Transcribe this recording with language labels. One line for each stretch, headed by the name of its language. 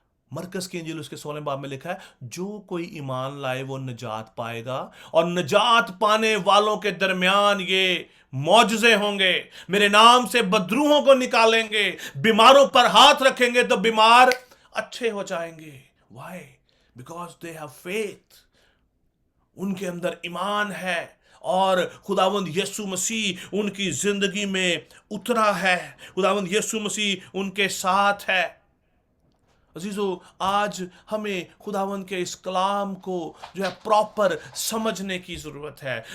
Hindi: मरकस की इंजील उसके 16वें बाब में लिखा है, जो कोई ईमान लाए वो निजात पाएगा, और निजात पाने वालों के दरमियान ये मौजज़े होंगे। मेरे नाम से बदरूहों को निकालेंगे, बीमारों पर हाथ रखेंगे तो बीमार अच्छे हो जाएंगे।
English: Why? Because they have faith.
Hindi: उनके अंदर ईमान है और खुदावंद यीशु मसीह उनकी जिंदगी में उतरा है। खुदावंद यीशु मसीह उनके साथ है। अजीजों, आज हमें खुदावंद के इस कलाम को जो है प्रॉपर समझने की ज़रूरत है।